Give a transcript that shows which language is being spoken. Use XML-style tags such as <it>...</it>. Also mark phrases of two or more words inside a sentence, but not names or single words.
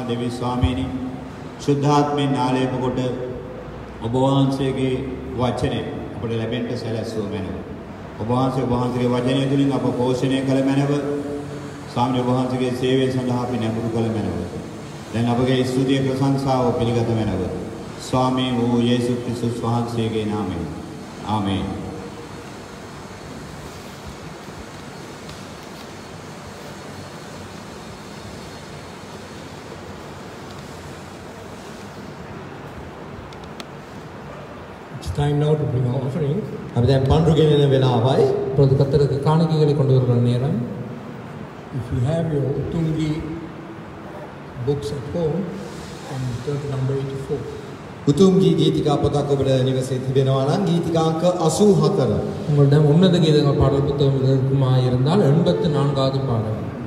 <si>දෙවි ස්වාමීනි ශුද්ධාත්මයෙන් ආලේප කොට ඔබ වහන්සේගේ වචනය අපට ලැබෙන්න සැලැස්සුව මැනව. ඔබ වහන්සේගේ වචනය තුළින් අප පෝෂණය කළ මැනව. ස්වාමීනි ඔබ වහන්සේගේ සේවය සඳහා අපි නැඹුරු කළ මැනව. දැන් අපගේ ස්තුතිය ප්‍රශංසාව පිළිගත මැනව. ස්වාමී වූ යේසුස් ක්‍රිස්තුස් වහන්සේගේ නාමයෙන්. ආමේන්.</si> <en>It's time now to bring our offering.</en> <si>අපි දැන් පඬුරු ගෙනෙන වෙලාවයි.</si> <ta>இப்பொழுது கர்த்தருக்கு காணிக்கைகளை கொண்டு வருகிற நேரம்.</ta> <en>If you have your Utungi books at home, and turn to number 84.</en> <si>උතුම්ගී ගීතිකා පොතක් ඔබට නිවසේ තිබෙනවා නම් ගීතිකා අංක 84.</si> <ta>உங்களிடம் உன்னத கீதங்கள் பாடல் புத்தகம் இருக்குமா இருந்தால் 84வது பாடல்.</ta>